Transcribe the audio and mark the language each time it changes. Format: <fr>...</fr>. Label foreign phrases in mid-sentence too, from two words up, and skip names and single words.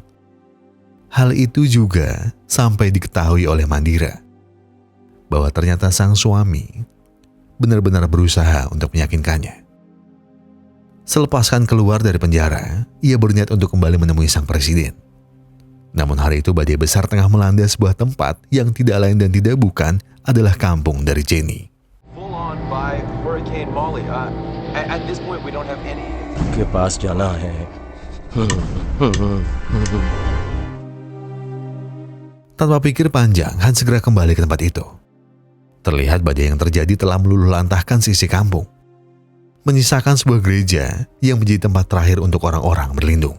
<id>Hal itu juga sampai diketahui oleh Mandira, bahwa ternyata sang suami benar-benar berusaha untuk meyakinkannya. Selepas Khan keluar dari penjara, ia berniat untuk kembali menemui sang presiden. Namun hari itu badai besar tengah melanda sebuah tempat yang tidak lain dan tidak bukan adalah kampung dari Jenny.</id> <en>Full on by Hurricane Molly. At this point we don't have any.</en> <hi>के पास जाना है.</hi> <id>Tanpa pikir panjang, Khan segera kembali ke tempat itu. Terlihat badai yang terjadi telah meluluhlantahkan sisi kampung, menyisakan sebuah gereja yang menjadi tempat terakhir untuk orang-orang berlindung.</id>